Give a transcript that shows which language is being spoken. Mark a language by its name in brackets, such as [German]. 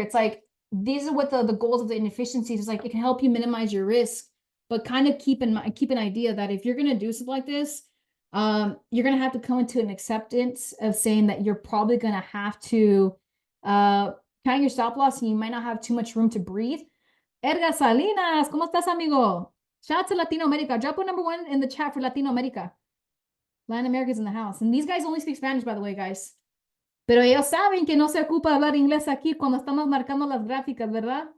[English] It's like, these are what the goals of the inefficiencies is. Like, it can help you minimize your risk, but kind of keep an idea that if you're going to do something like this, you're going to have to come into an acceptance of saying that you're probably going to have to count your stop loss, and you might not have too much room to breathe. [Spanish] Edgar Salinas, ¿cómo estás, amigo? [English] Shout out to Latino America. Drop a number 1 in the chat for Latino America. Latin America's in the house. And these guys only speak Spanish, by the way, guys. [Spanish] Pero ellos saben que no se ocupa hablar inglés aquí cuando estamos marcando las gráficas, ¿verdad?